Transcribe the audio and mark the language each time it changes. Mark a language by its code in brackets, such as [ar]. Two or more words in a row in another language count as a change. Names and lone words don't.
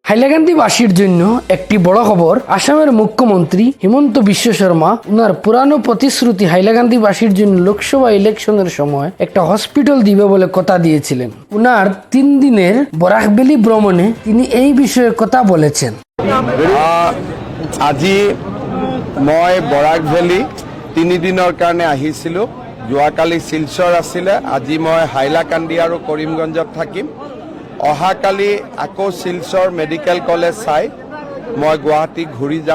[bn] হাইলাকান্দিবাসীর জন্য একটি বড় খবর। আসামের মুখ্যমন্ত্রী হিমন্ত বিশ্ব শর্মা উনার পুরানো প্রতিশ্রুতি হাইলাকান্দিবাসীর জন্য লোকসভা ইলেকশনের সময় একটা হসপিটাল দিবে বলে কথা দিয়েছিলেন। উনার 3 দিনের বরাকভেলি ভ্রমণে তিনি এই বিষয়ে কথা বলেছেন। [as] আজি মই বৰাকভেলি 3 দিনৰ কাৰণে আহিছিলোঁ। যোৱাকালি শিলচৰ আছিলে, আজি মই হাইলাকান্দি আৰু কৰিমগঞ্জত থাকিম। অহাকালি আকৌ শিলচৰ মেডিকেল কলেজ চাই মই গুৱাহাটী ঘূৰি যাম।